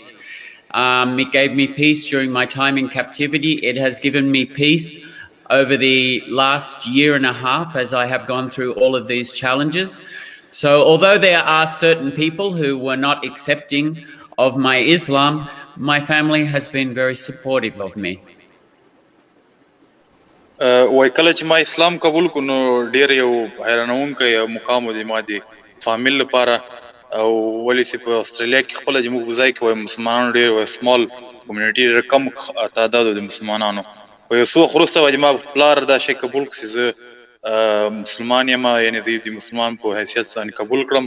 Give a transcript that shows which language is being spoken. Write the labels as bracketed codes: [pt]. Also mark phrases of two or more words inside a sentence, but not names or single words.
[en] It gave me peace during my time in captivity. It has given me peace over the last 1.5 years as I have gone through all of these challenges. So although there are certain people who were not accepting of my Islam, my family has been very supportive of me. [ps] وای کله چې ما اسلام قبول کړ نو ډېر یو حیرانونکی مقام دی ما د فامیل لپاره، او ولې چې په استرالیا کې خپله چې موږ په ځای کې وایو مسلمانانو ډېر وایي [en] small community [ps] ډېر کم تعداد د مسلمانانو، خو یو څه وخت وروسته وایي ما پلار دا شی قبول کړ چې زه مسلمان یم، یعنې زه د مسلمان په حیثیت ځان قبول کړم.